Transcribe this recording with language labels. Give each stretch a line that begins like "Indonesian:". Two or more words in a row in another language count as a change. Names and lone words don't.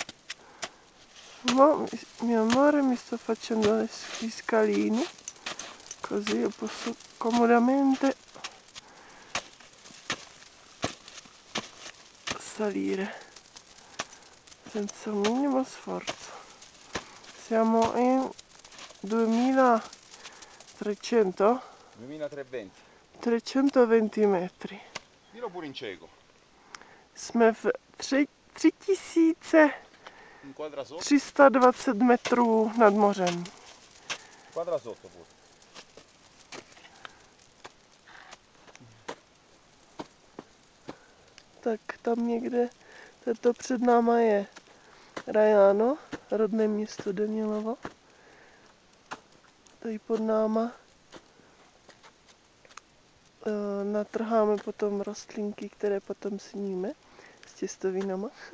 Italian: Mo, mio amore, mi sto facendo gli scalini, così io posso comodamente salire senza un minimo sforzo. Siamo in 2300? 320 metri. Dillo pure in cieco.
Czech: Jsme v 3320 metrů nad mořem.
Italian: Quadra sotto pure.
Czech: Tak tam někde, to před náma je Rajano, rodné město Danilovo. Tady pod náma natrháme potom rostlinky, které potom sníme s těstovinama.